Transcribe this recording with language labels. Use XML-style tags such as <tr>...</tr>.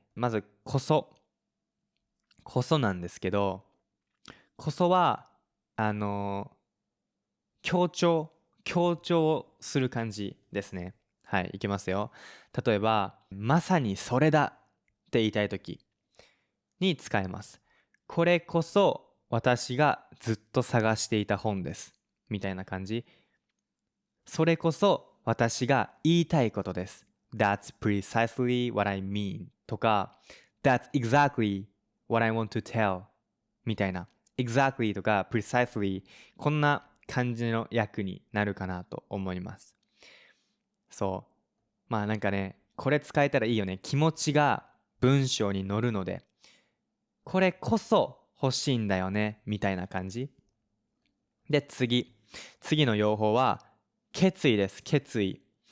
<ja>まず、こそ。こそなんですけど、こそは、あの強調、強調する感じですね。はい、いきますよ。例えば、まさにそれだって言いたいときに使えます。これこそ私がずっと探していた本です。みたいな感じ。それこそ私が言いたいことです。</ja> <en>That's precisely what I mean とか That's exactly what I want to tell みたいな exactly とか precisely</en> <ja>こんな感じの訳になるかなと思います。そう。なんかね、これ使えたらいいよね。気持ちが文章に乗るので、これこそ欲しいんだよね、みたいな感じ。で、次の用法は、決意です、決意。</ja>